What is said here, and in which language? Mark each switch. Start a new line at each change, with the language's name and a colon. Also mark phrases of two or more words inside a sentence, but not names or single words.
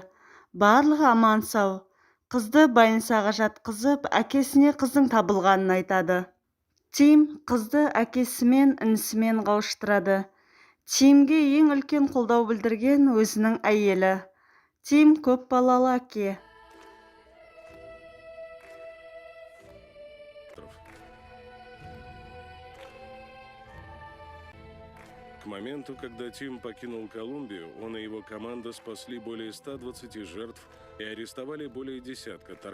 Kazakh: Барлығы аман сау. Қызды больницаға жатқызып, әкесіне қыздың табылғанын айтады. Тим қызды әкесімен, інісімен қауыштырады. Тимге ең үлкен қолдау білдірген өзінің әйелі. Тим көп балалы әке.
Russian: К моменту, когда Тим покинул Колумбию, он и его команда спасли более 120 жертв и арестовали более десятка торговцев.